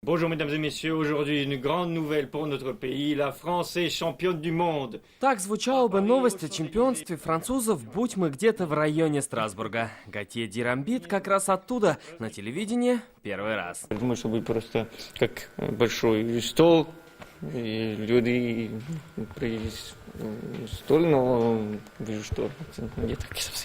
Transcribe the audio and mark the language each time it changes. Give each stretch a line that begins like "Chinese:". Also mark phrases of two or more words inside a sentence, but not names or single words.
French: Bonjour mesdames et messieurs, aujourd'hui une grande nouvelle pour notre pays. La France est championne du monde.
Russian: Так звучала бы новость о чемпионстве французов, будь мы где-то в районе Страсбурга. Готье Дирамбит как раз оттуда, на телевидении, первый раз. Я думаю, что будет просто как большой стол, и люди привезли стол, но вижу, что не так совсем.